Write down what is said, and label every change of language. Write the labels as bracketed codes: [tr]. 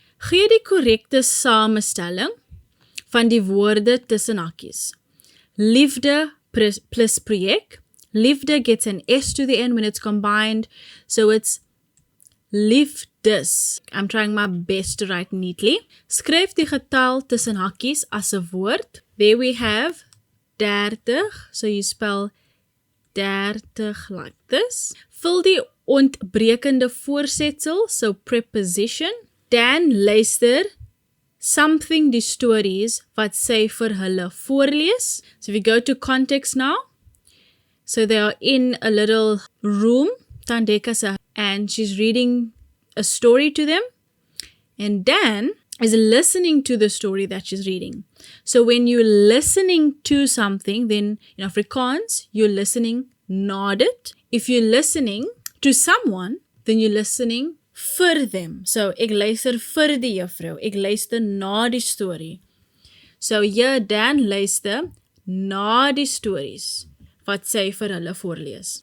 [af] Gee die korrekte samestelling van die woorde tussen hakies. Liefde plus projek. [en] Liefde gets an S to the end when it's combined, so it's liefdes. I'm trying my best to write neatly. [af] Skryf die getal tussen hakies as 'n woord. [en] There we have 30, so you spell 30 like this. [af] Vul die ontbrekende voorsetsel, so preposition. Dan luister something die stories wat sy vir hulle voorlees. [en] So if you go to context now, so they are in a little room, Tandeka, and she's reading a story to them, and Dan is listening to the story that she's reading. So when you're listening to something, then in Afrikaans, you're listening [af] na dit. [en] If you're listening to someone, then you're listening vir them. [af] So ek luister vir die juffrou, ek luister na die storie. So hier Dan luister na die stories wat sy vir hulle voorlees.